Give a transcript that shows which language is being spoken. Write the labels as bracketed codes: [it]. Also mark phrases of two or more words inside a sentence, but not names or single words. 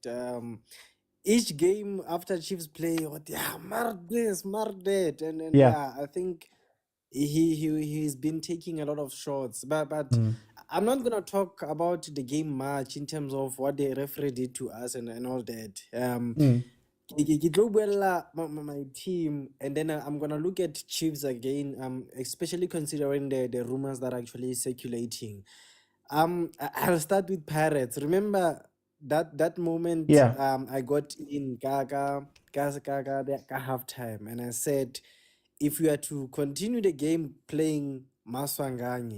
[en] Each game after Chiefs play, what smart this, smart that, and Yeah. yeah, I think he's been taking a lot of shots. But I'm not gonna talk about the game much in terms of what the referee did to us and all that. [st] Ke tlo buella [en] my team, and then I'm gonna look at Chiefs again. Especially considering the rumors that are actually circulating. I'll start with Pirates. Remember that moment? Yeah. I got in halftime, and I said, if we are to continue the game playing Maswangani,